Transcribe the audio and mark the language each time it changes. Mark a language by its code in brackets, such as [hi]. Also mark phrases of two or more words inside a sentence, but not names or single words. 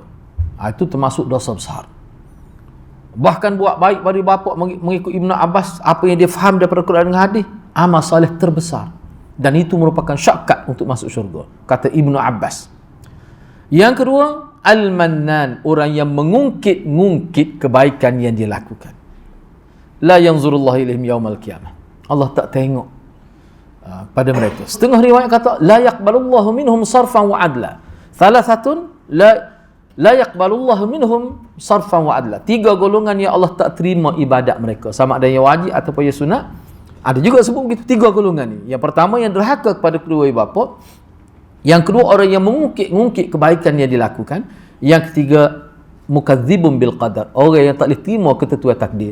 [ms] Itu termasuk dosa besar. Bahkan buat baik pada ibu bapa mengikut Ibn Abbas, apa yang dia faham daripada Quran dan hadis, amal soleh terbesar. Dan itu merupakan syakat untuk masuk syurga, kata Ibn Abbas. Yang kedua, al-mannan, orang yang mengungkit-ngungkit kebaikan yang dia lakukan. [ar] لا ينظر الله إليهم يوم القيامة. [ms] Allah tak tengok pada mereka. Setengah riwayat kata [ar] لا يقبل الله منهم صرفا وعدلا. ثلاثة لا يقبل الله منهم صرفا وعدلا. [ms] 3 golongan yang Allah tak terima ibadat mereka, sama ada yang wajib ataupun yang sunat. Ada juga sebut begitu 3 golongan ni. Yang pertama yang derhaka kepada kedua ibu bapa. Yang kedua orang yang mengungkit kebaikan yang dilakukan. Yang ketiga [ar] مكذب بالقدر, [ms] orang yang tak boleh terima ketentuan takdir.